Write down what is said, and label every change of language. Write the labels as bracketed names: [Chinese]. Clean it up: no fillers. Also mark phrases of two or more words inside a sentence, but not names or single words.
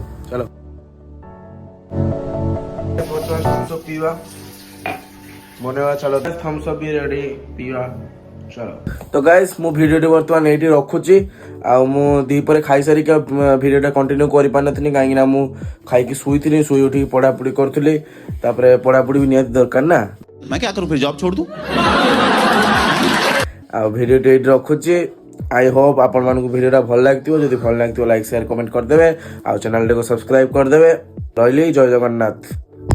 [Odia] ଚାଲ ବର୍ତ୍ତମାନ ଥମ୍ସଅପ୍ ପିଇବା, ବନେଇବା, ଚାଲ ଥମ୍ସଅପ୍ ବି ରେଡ଼ି, ପିଇବା ଚାଲ। ତ ଗାଇସ୍ ମୁଁ ଭିଡ଼ିଓଟି ବର୍ତ୍ତମାନ ଏଇଠି ରଖୁଛି, ଆଉ ମୁଁ ଦ୍ୱିପହରେ ଖାଇସାରିକି ଭିଡ଼ିଓଟା କଣ୍ଟିନ୍ୟୁ କରିପାରିନଥିଲି, କାହିଁକିନା ମୁଁ ଖାଇକି ଶୋଇଥିଲି, ଶୋଇ ଉଠିକି ପଢ଼ାପଢ଼ି କରୁଥିଲି, ତାପରେ ପଢ଼ାପଢ଼ି ବି ନିହାତି ଦରକାର ନା। [Hindi] मैं क्या करूं फिर जॉब छोड़ दूं? [Odia] ଆଉ ଭିଡ଼ିଓଟି ଏଇଠି ରଖୁଛି। [English] I hope [Odia] ଆପଣମାନଙ୍କୁ ଭିଡ଼ିଓଟା ଭଲ ଲାଗିଥିବ, ଯଦି ଭଲ ଲାଗିଥିବ [English] like share comment [Odia] କରିଦେବେ, ଆଉ ଚ୍ୟାନେଲଟାକୁ ସବସ୍କ୍ରାଇବ୍ କରିଦେବେ। ରହିଲି, ଜୟ ଜଗନ୍ନାଥ।